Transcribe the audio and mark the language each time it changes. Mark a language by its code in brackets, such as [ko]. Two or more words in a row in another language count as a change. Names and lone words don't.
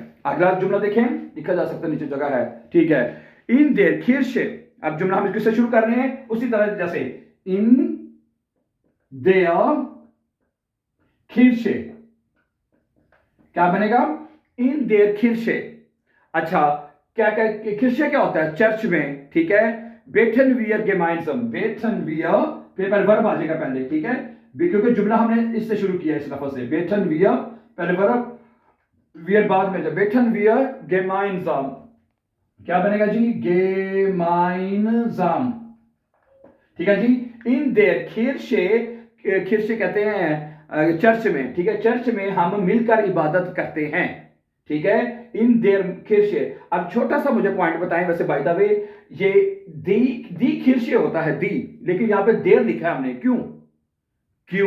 [hi] अगला जुमला देखें, लिखा जा सकता है, नीचे जगह है, ठीक है, [de] in der Kirche, [hi] अब जुमला हम किससे शुरू कर रहे हैं? उसी तरह जैसे [de] in der Kirche, [hi] क्या बनेगा? [de] in der Kirche। [hi] अच्छा, क्या किर्शे क्या होता है? चर्च में, ठीक है, [de] beten wir gemeinsam, beten wir, [hi] फिर पहले वर्ब आ जाएगा पहले, ठीक है, क्योंकि जुमला हमने इससे शुरू किया, इस लफ्ज से, [de] beten wir [hi] पहले वर्ब, wir बाद में, [de] beten wir gemeinsam, [hi] क्या बनेगा जी? gemeinsam, ठीक है जी। [de] in der Kirche [hi] कहते हैं चर्च में, ठीक है, चर्च में हम मिलकर इबादत करते हैं, ठीक है, [de] in der Kirche. [hi] अब छोटा सा मुझे पॉइंट बताएं, वैसे [en] by the way [hi] ये [de] die Kirche [hi] होता है, दी, लेकिन यहां पे देर लिखा है हमने, क्यों?